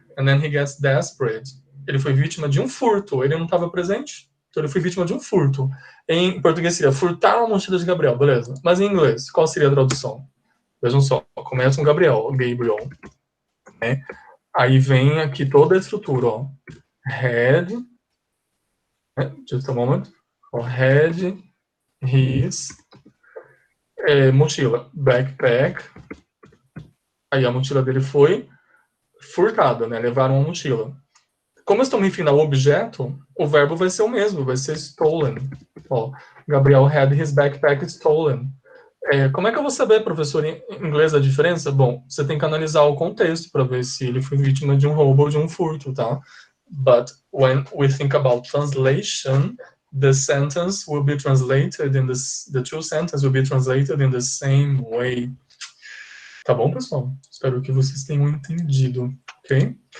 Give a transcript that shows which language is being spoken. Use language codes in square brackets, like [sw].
[en] And then he gets desperate. [pt] Ele foi vítima de um furto, ele não estava presente, então ele foi vítima de um furto. Em português seria furtaram a mochila de Gabriel, beleza. Mas em inglês, qual seria a tradução? Vejam só, começa com Gabriel, né? Aí vem aqui toda a estrutura, ó. [en] Had, just a moment, had his mochila, backpack. [pt] Aí a mochila dele foi furtada, né? Levaram a mochila. Como eu estou me referindo ao objeto, o verbo vai ser o mesmo, vai ser stolen. [en] Ó, Gabriel had his backpack stolen. [pt] Como é que eu vou saber, professor, em inglês a diferença? Bom, você tem que analisar o contexto para ver se ele foi vítima de um roubo ou de um furto, tá? [en] But when we think about translation, the sentence will be translated in the two sentences will be translated in the same way. [pt] Tá bom, pessoal? Espero que vocês tenham entendido, ok?